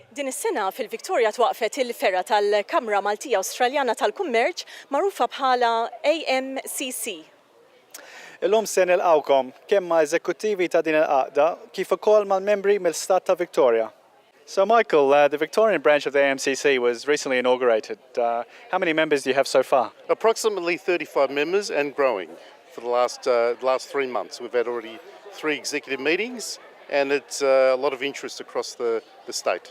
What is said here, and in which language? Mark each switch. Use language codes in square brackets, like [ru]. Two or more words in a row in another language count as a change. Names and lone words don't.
[mt] is-sena fil-Victoria twaqfet il-ferra tal-Kamra Maltija Awstraljana tal-Kummerċ magħrufa bħala AMCC. Illum se nilqawkom kemm ma' eżekuttivi ta' din il-għaqda kif ukoll mal-membri mill-Stat ta' Victoria. [en] So Michael, the Victorian branch of the AMCC was recently inaugurated. How many members do you have so far? Approximately 35 members and growing for the last 3 months. We've had already 3 executive meetings and it's a lot of interest across the state.